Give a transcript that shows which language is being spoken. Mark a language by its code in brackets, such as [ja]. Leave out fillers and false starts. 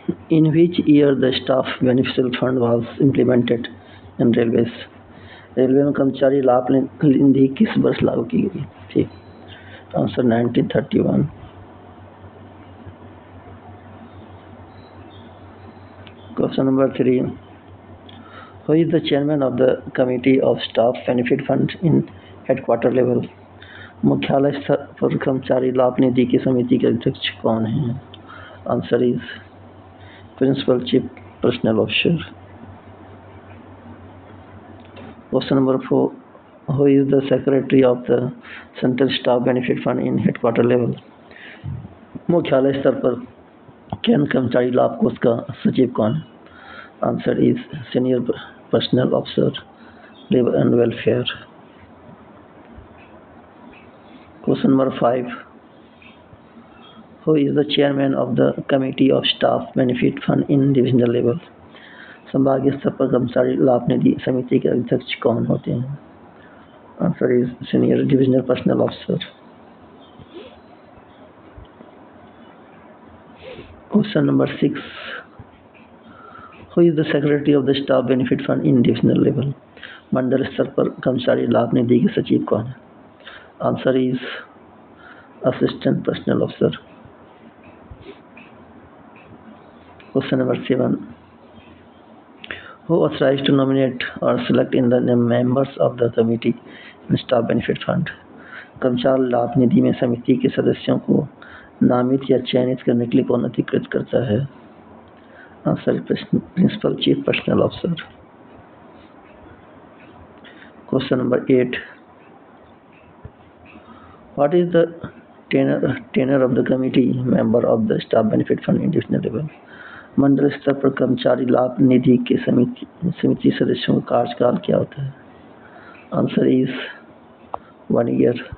[en] In which year the staff beneficial fund was implemented in railways? [hi] Railway में कर्मचारी लाभ निधि किस वर्ष लागू की गई थी? [en] Answer 1931। Question number 3. Who is the chairman of the committee of staff benefit fund in headquarter level? [hi] मुख्यालय स्तर पर कर्मचारी लाभ निधि की समिति के अध्यक्ष कौन हैं? [en] Answer is principal chief personnel officer. Question number 4. Who is the secretary of the central staff benefit fund in headquarter level? [hi] मुख्यालय स्तर पर केंद्र कर्मचारी लाभ कोष का सचिव कौन है? [en] Answer is senior personnel officer labour and welfare. Question number 5. Who is the chairman of the committee of staff benefit fund in divisional level? [hi] संभागीय स्तर पर कर्मचारी लाभ निधि समिति के अध्यक्ष कौन होते हैं? [en] Answer is senior divisional personnel officer. Question number 6. Who is the secretary of the staff benefit fund in divisional level? [hi] मंडल स्तर पर कर्मचारी लाभ निधि के सचिव कौन है? [en] Answer is assistant personnel officer. Question number 7. Who authorized to nominate or select in the members of the committee in staff benefit fund? [hi] कर्मचारी लाभ निधि में समिति के सदस्यों को नामित या चयनित करने के लिए कौन अधिकृत करता है? [en] Answer principal chief personnel officer. Question number 8. What is the tenure of the committee member of the staff benefit fund in divisional level? [hi] मंडल स्तर पर कर्मचारी लाभ निधि के समिति सदस्यों का कार्यकाल क्या होता है? [en] Answer is 1 year।